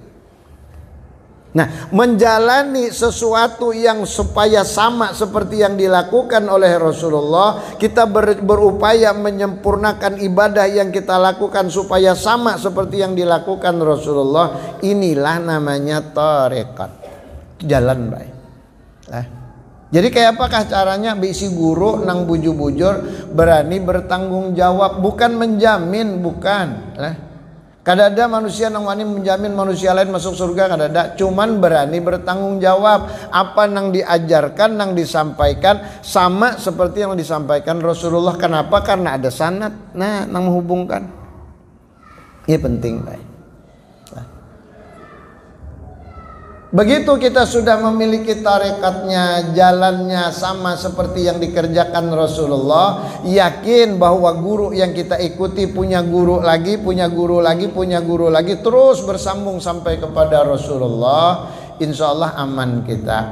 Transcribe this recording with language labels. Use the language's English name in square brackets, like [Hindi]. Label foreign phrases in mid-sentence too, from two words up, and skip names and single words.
[Indonesian] Nah, menjalani sesuatu yang supaya sama seperti yang dilakukan oleh Rasulullah, kita berupaya menyempurnakan ibadah yang kita lakukan supaya sama seperti yang dilakukan Rasulullah. Inilah namanya tarekat, jalan baik. [Banjar] Jadi kayak apakah caranya? Bisi guru nang bujur-bujur berani bertanggung jawab, bukan menjamin, bukan. Kada ada manusia nang wani menjamin manusia lain masuk surga, kada ada. [Indonesian] Cuman berani bertanggung jawab. Apa nang diajarkan, nang disampaikan sama seperti yang disampaikan Rasulullah. Kenapa? Karena ada sanad nang menghubungkan. Ini penting, baik. Begitu kita sudah memiliki tarekatnya, jalannya sama seperti yang dikerjakan Rasulullah, yakin bahwa guru yang kita ikuti punya guru lagi, punya guru lagi, punya guru lagi, terus bersambung sampai kepada Rasulullah, [Arabic] إن شاء الله [Indonesian] aman kita.